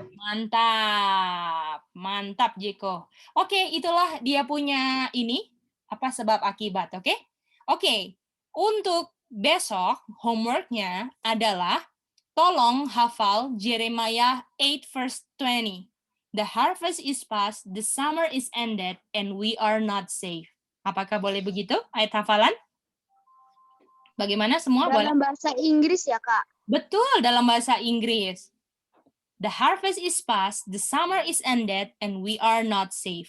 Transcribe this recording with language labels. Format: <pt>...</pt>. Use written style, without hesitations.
<id>Mantap. Mantap, Jeko. Oke, itulah dia punya ini. Apa sebab akibat, oke? Oke, untuk besok homework-nya adalah tolong hafal Jeremiah 8 verse 20.</id> <en>The harvest is past, the summer is ended, and we are not safe.</en> <id>Apakah boleh begitu ayat hafalan? Bagaimana semua? Boleh? Dalam bahasa Inggris ya, Kak? Betul, dalam bahasa Inggris.</id> <en>The harvest is past, the summer is ended, and we are not safe.</en>